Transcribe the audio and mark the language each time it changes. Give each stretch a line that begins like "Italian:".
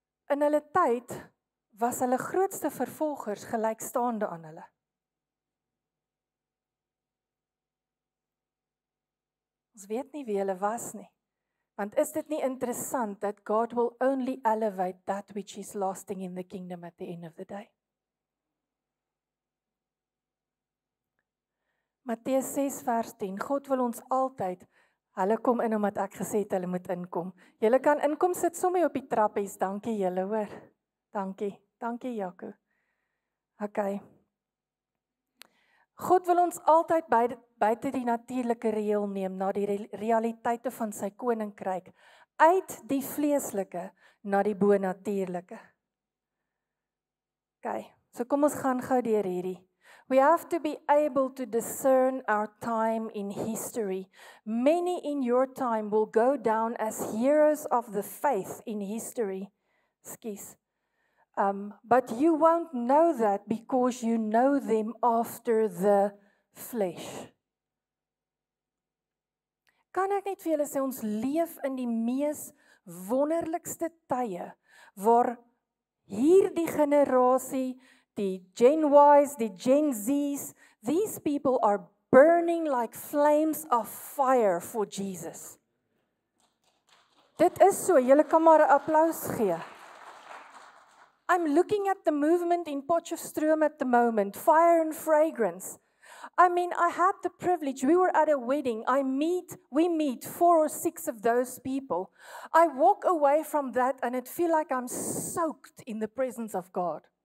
Afrikaans: In hulle tyd was hulle grootste vervolgers gelykstaande aan hulle. Ons weet nie wie hulle was nie. Want is dit nie interessant
English: that God will only elevate that which is lasting in the kingdom at the end of the day?
Afrikaans: Matteus 6 vers 10, God wil ons altyd, hulle kom in omdat ek gesê het hulle moet inkom. Julle kan inkom, sit sommer op die trappies, dankie julle hoor. Dankie Jaco. Okay. God wil ons altyd buite die natuurlike reël neem, na die realiteite van sy koninkryk, uit die vleeslike na die bonatuurlike. Okay, so kom ons gaan gou deur hierdie.
English: We have to be able to discern our time in history. Many in your time will go down as heroes of the faith in history. Excuse. But you won't know that because you know them after the flesh.
Afrikaans: Kan ek net vir julle sê, ons leef in die mees wonderlikste tye, waar hierdie generasie, die Gen Ys, die Gen Z's,
English: these people are burning like flames of fire for Jesus.
Afrikaans: Dit is so, julle kan maar 'n applaus gee.
English: I'm looking at the movement in Potchefstroom at the moment, fire and fragrance. I mean, I had the privilege. We were at a wedding. We meet 4 or 6 of those people. I walk away from that and it feel like I'm soaked in the presence of God.